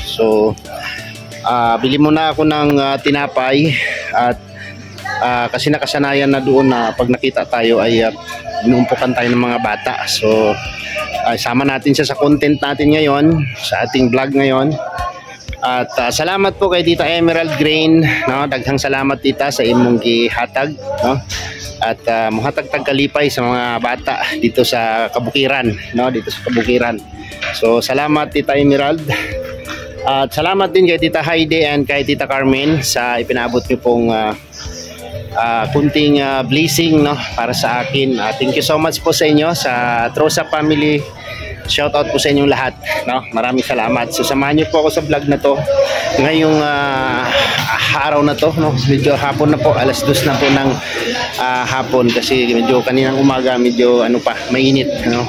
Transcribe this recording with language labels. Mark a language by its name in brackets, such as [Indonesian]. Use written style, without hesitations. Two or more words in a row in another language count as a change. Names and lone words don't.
[Filipino] So bili muna ako ng tinapay at kasi nakasanayan na doon na pag nakita tayo ay inuumpukan tayo ng mga bata. So sama natin siya sa content natin ngayon, sa ating vlog ngayon. At salamat po kay Tita Emerald Grain, no? [Cebuano] Daghang salamat tita sa imong gihatag, no? At muhatag tagkalipay sa mga bata [Filipino] dito sa Kabukiran, [Cebuano] no? [Filipino] Dito sa Kabukiran. So salamat Tita Emerald. At salamat din kay Tita Heidi and kay Tita Carmen sa ipinabot niyo pong kunting blessing, no? Para sa akin. [English] Thank you so much [Filipino] po sa inyo sa Trusa family. [English] Shout out [Filipino] po sa inyong lahat, no? Maraming salamat. So samahan niyo po ako sa vlog na to ngayong araw na to, no? Medyo hapon na po, alas 2 na po ng hapon kasi medyo kaninang umaga medyo ano pa, mainit, no?